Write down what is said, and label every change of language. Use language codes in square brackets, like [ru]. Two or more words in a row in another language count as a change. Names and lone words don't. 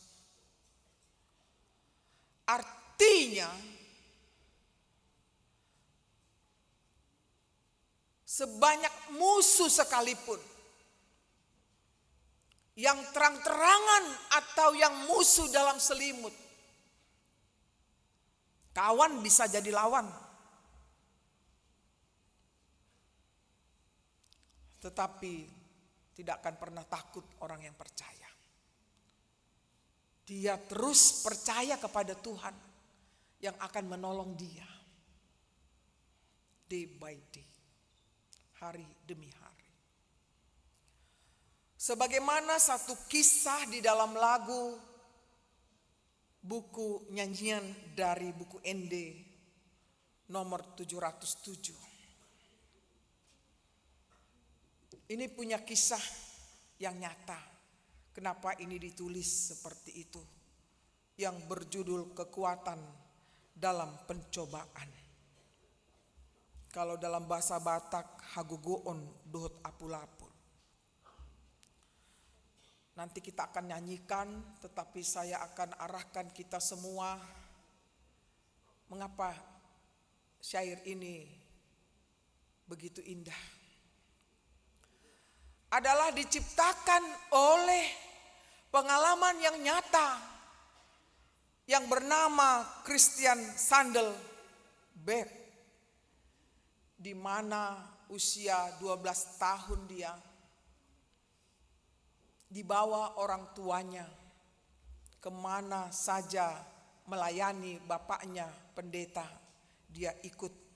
[id] Artinya, sebanyak musuh sekalipun, yang terang-terangan atau yang musuh dalam selimut, kawan bisa jadi lawan. Tetapi tidak akan pernah takut orang yang percaya. Dia terus percaya kepada Tuhan yang akan menolong dia. [en] Day by day. [id] Hari demi hari. Sebagaimana satu kisah di dalam lagu buku nyanyian dari buku ND nomor 707. Ini punya kisah yang nyata. Kenapa ini ditulis seperti itu? Yang berjudul Kekuatan dalam Pencobaan. Kalau dalam bahasa Batak, [bbc] hagugoon dohot apulapul. [id] Nanti kita akan nyanyikan, tetapi saya akan arahkan kita semua. Mengapa syair ini begitu indah? Adalah diciptakan oleh pengalaman yang nyata yang bernama Christian Sandelberg, di mana usia 12 tahun dia dibawa orang tuanya kemana saja melayani bapaknya pendeta, dia ikut.